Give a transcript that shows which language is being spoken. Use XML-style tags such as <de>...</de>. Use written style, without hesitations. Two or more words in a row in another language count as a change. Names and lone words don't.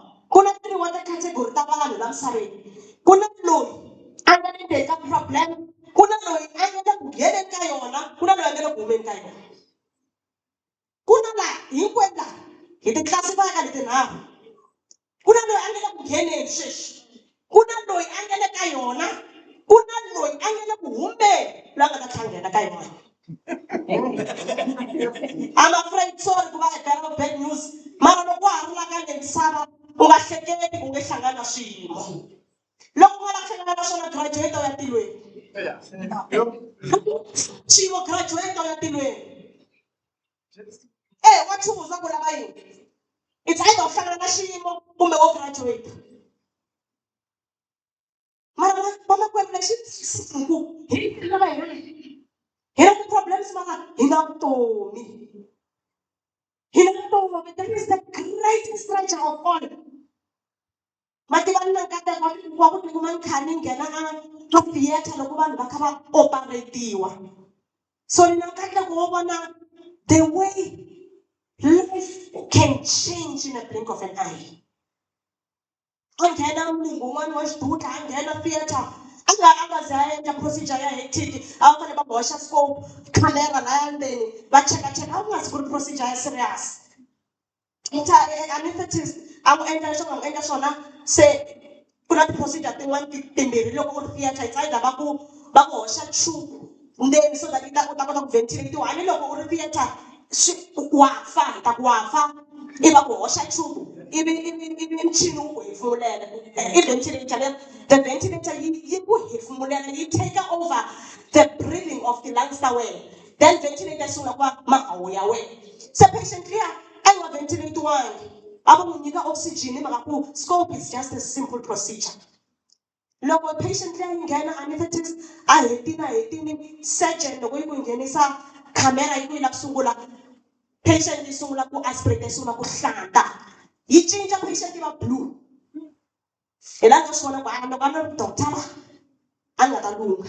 <ts>Ku na tiniwa ti-category ta vanhu la misaveni. Ku na loyi a nga le ndzeni ka problem, ku na loyi a nga le ku ngheneni ka yona, ku na loyi a nga le ku humeni ka yona. hinkwenu laha hi ti classify ka leti nharhu. Ku na loyi a nga le ku ngheneni sweswi, ku na loyi a nga le ka yona, ku na loyi a nga le ku humeni loyi a nga ta tlhangela ka yona.</ts> <en>I'm afraid sorry</en> <ts>ku va hi bela</ts> <en>bad news,</en> <ts>mara loko wa ha ri la ka le misava u nga hleketi ku nge hlangana na swiyimo. Loko u nga la ku hlangana na swona graduate u ya tilweni. Xiyimo graduate u ya tilweni. Wa chuza ku lava yini?</ts> <en>It's either</en> <ts>u hlangana na xiyimo kumbe wo graduate. Mara vamakwerhu lexi ku hi lava hi na ti-problems mara hi na vutomi. Hi na vutomi,</ts> <en>that is the greatest treasure of all.</en> <ts>Mativani na nkateko wa ku tikuma ni kha ni nghena a theatre loko vanhu va kha va operatiwa.</ts> <en>So</en> <ts>ni na nkateko wo vona</ts> <en>the way life can change in a blink of an eye.</en> <ts>A nghena munhu un'wana wa xidudla a nghena theatre a nga ze a endla procedure ya hectic, a va fanele va boxa</ts> <en>scope camera</en> <ts>laya ndzeni va chekacheka a ku nga zi ku ri procedure ya serious. Anesthetist a n'wi endla leswaku a n'wi endla swona se ku na ti-procedure tin'wana timbirhi loko u ri theatre</ts> <en>it's either</en> <ts>va ku hoxa tube ndzeni</ts> <en>so that</en> <ts>u ta kota ku ventilate-iwa. Ani loko u ri theatre wa fa hi ta ku wa fa i va ku hoxa tube ivi michini wu ku hefemulela i ventilator leyo,</ts> <en>the ventilator</en> <ts>yi ku hefemulela yi</ts> <en>take over the breathing of the lungs</en> <ts>ta wena,</ts> <en>then ventilator</en> <ts>yi sungula ku va mahawu ya wena. Se patient liya a nga ventilate-iwangi a va n'wi nyika oxygen hi mhaka ku</ts> <en>scope is just a simple procedure.</en> <ts>Loko patient liya yi nghena anesthetist a hetini surgeon loko yi ku nghenisa camera yi ku yi lava ku sungula, patient yi sungula ku aspirate yi sungula ku hlanta yi cinca patient yi va blue. Hi laha ka swi vona ku loko a ri doctor a nga ta lunga.</ts>